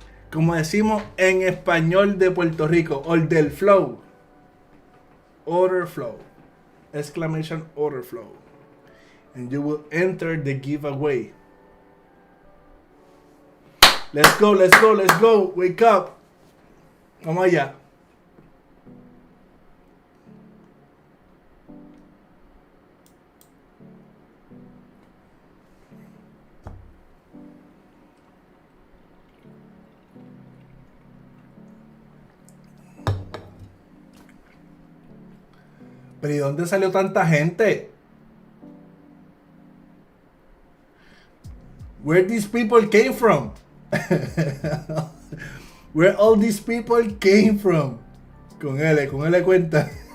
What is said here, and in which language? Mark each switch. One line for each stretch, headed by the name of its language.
Spanish: Como decimos en español de Puerto Rico, order flow.
English: Order flow. Exclamation order flow. And you will enter the giveaway. Let's go, let's go, let's go. Wake up.
Spanish: Vamos allá. Pero ¿y dónde salió tanta gente?
English: Where these people came from? Where all these people came from?
Spanish: Con L cuenta.